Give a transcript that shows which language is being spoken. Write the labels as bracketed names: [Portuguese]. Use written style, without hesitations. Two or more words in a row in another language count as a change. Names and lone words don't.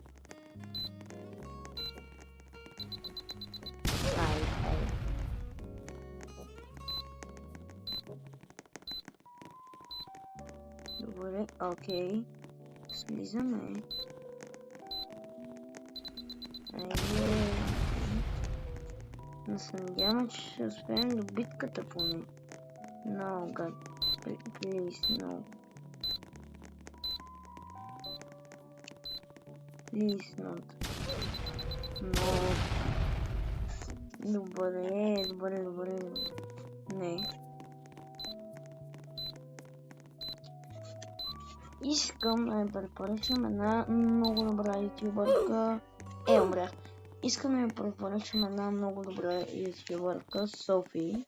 [Bulgarian] Добре, окей. Слизаме. Но се надявам, че ще успеем до битката поне. [English] No, God. Please, no. Please, not. No. [Bulgarian] Добре. Не. Искам да ми препоръчам една много добра ютубърка. Умрях. Искам да ми препоръчам една много добра ютубърка, Софи.